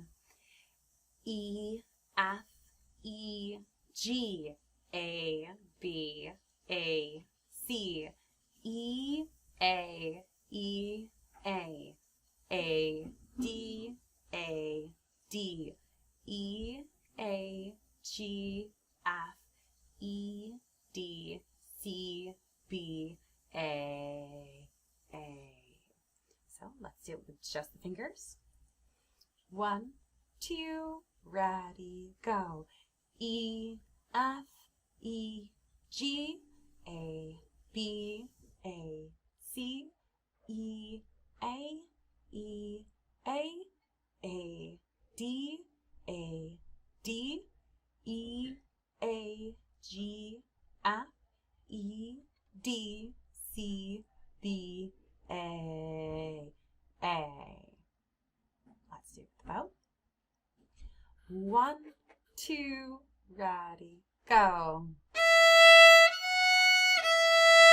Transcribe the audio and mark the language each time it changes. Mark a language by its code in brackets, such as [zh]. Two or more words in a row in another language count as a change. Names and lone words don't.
[en] E, F, E, G, A, B, A, C, E, A, D, E, A, G, F, E, D, C, B, A. So let's do it with just the fingers. 1, 2, ready, go. E, F, E, G, A, B, A, C, E, A, D, E, A, G, F, E, D, C, B, A. Let's do it with the bow. 1, 2, ready, go.